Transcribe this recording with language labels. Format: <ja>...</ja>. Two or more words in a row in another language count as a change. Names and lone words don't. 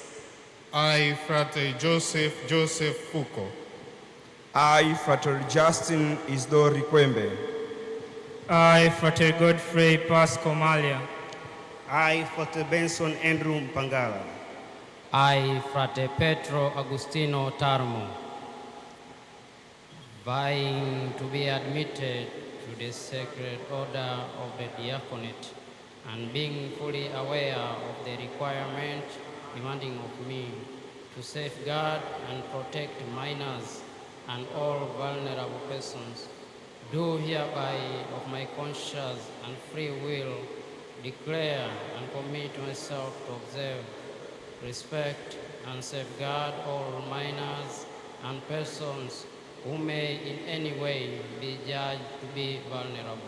<en>I, Frater Joseph Foucault. I, Frater Justin Isdori Kwembe. I, Frater Godfrey Pasco Malia. I, Frater Benson Andrew Mpangala. I, Frate Petro Agustino Tarmo, vying to be admitted to the sacred order of the diaconate, and being fully aware of the requirement demanding of me to safeguard and protect minors and all vulnerable persons, do hereby of my conscience and free will declare and commit myself to observe, respect, and safeguard all minors and persons who may in any way be judged to be vulnerable.</en>